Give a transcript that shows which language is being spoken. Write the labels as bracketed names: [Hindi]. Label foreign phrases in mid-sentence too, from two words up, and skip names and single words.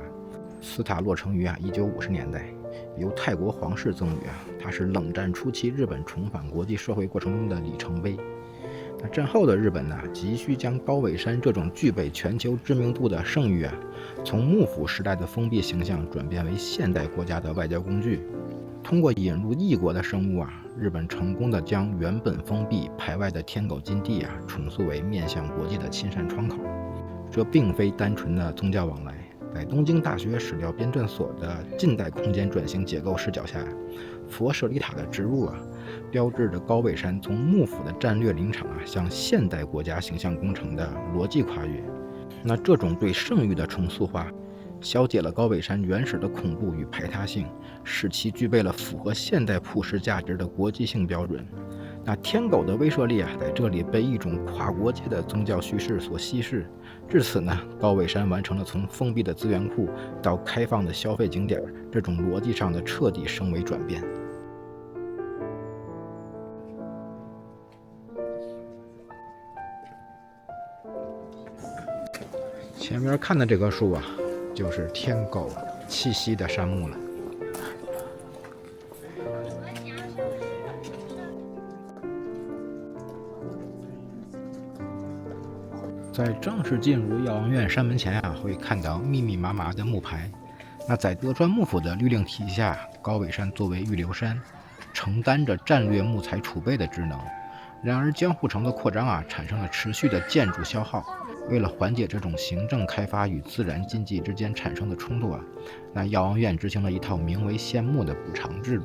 [Chinese] 此塔落成於1950年代，由泰國皇室贈予啊，它是冷戰初期日本重返國際社會過程中的里程碑。那戰後的日本呢，急需將高尾山這種具備全球知名度的聖域啊，從幕府時代的封閉形象轉變為現代國家的外交工具。通過引入異國的生物啊， 日本成功的将原本封閉排外的天狗禁地重塑为面向国际的亲善窗口。這並非单純的宗教往来。在東京大学史料編纂所的近代空間轉型結構視角下，佛舍利塔的植入標誌着高尾山從幕府的戰略林場向現代國家形象工程的邏輯跨越。那這種對聖域的重塑化，消解了高尾山原始的恐怖與排他性，使其具備了符合现代普世價值的國際性標準。那天狗的威懾力在這裡被一種跨國界的宗教敘事所稀釋。至此呢，高尾山完成了從封閉的資源庫到開放的消費景點這種邏輯上的徹底升維轉變。前面看的這棵樹就是天狗栖息的杉木了。在正式进入药王院山门前会看到密密麻麻的木牌。那在德川幕府的律令体系下，高尾山作為預留山，承擔着戰略木材儲備的職能。然而江戶城的擴張產生了持續的建築消耗。為了緩解這種行政開發與自然經濟之間產生的衝突那藥王院執行了一套名為獻木的補償制度。